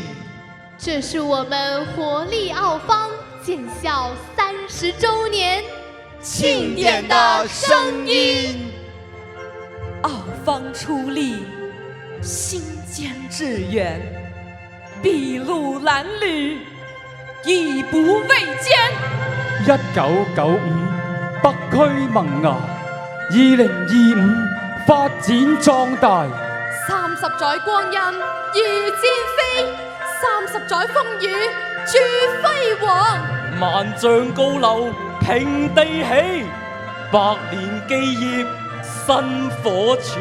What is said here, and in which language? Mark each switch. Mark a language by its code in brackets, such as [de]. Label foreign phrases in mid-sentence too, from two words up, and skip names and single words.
[zh] 这是我们活力奥方建校30周年庆典的声音。奥方出力，心坚志远，筚路蓝缕，义不畏艰。 1995 北區萌芽，2025發展壯大。 30載光陰如箭飛，30載風雨鑄輝煌。萬丈高樓平地起，100年基業薪火傳。